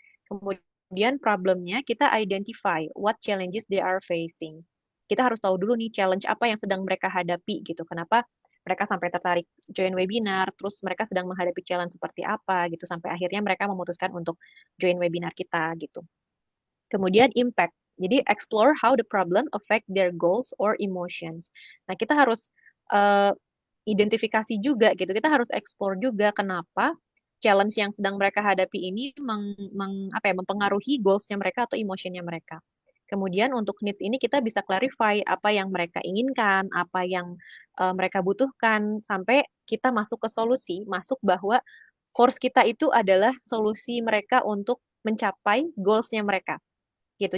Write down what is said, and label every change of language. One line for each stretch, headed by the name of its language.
Indonesian: Kemudian problemnya kita
English: identify what challenges they are facing.
Indonesian: Kita harus tahu dulu nih challenge apa yang sedang mereka hadapi gitu. Kenapa mereka sampai tertarik join webinar, terus mereka sedang menghadapi challenge seperti apa gitu, sampai akhirnya mereka memutuskan untuk join webinar kita gitu. Kemudian impact.
English: Jadi explore how the problem affect their goals or emotions.
Indonesian: Nah, kita harus uh, identifikasi juga gitu. Kita harus explore juga kenapa challenge yang sedang mereka hadapi ini apa ya, mempengaruhi goalsnya mereka atau emotionnya mereka. Kemudian untuk needs ini kita bisa clarify apa yang mereka inginkan, apa yang mereka butuhkan, sampai kita masuk ke solusi, masuk bahwa course kita itu adalah solusi mereka untuk mencapai goalsnya mereka gitu.